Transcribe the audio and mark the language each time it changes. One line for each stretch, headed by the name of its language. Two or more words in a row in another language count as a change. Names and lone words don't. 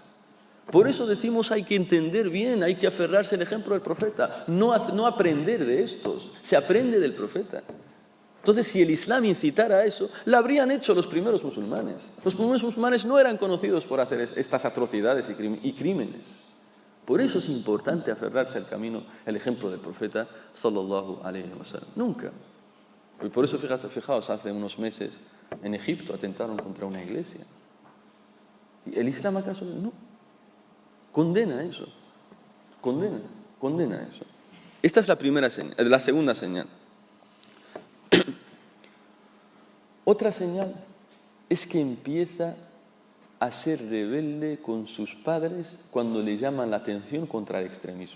Spanish: Por eso decimos hay que entender bien, hay que aferrarse al ejemplo del profeta, no aprender de estos, se aprende del profeta. Entonces, si el Islam incitara a eso, lo habrían hecho los primeros musulmanes. Los primeros musulmanes no eran conocidos por hacer estas atrocidades y crímenes. Por eso es importante aferrarse al camino, el ejemplo del profeta,
Arabic: صلى الله عليه وسلم.
Spanish: Nunca. Y por eso, fijaos, hace unos meses en Egipto atentaron contra una iglesia. ¿Y el Islam acaso no? Condena eso. Condena eso. Esta es la primera señal, la segunda señal. Otra señal es que empieza a ser rebelde con sus padres cuando le llaman la atención contra el extremismo.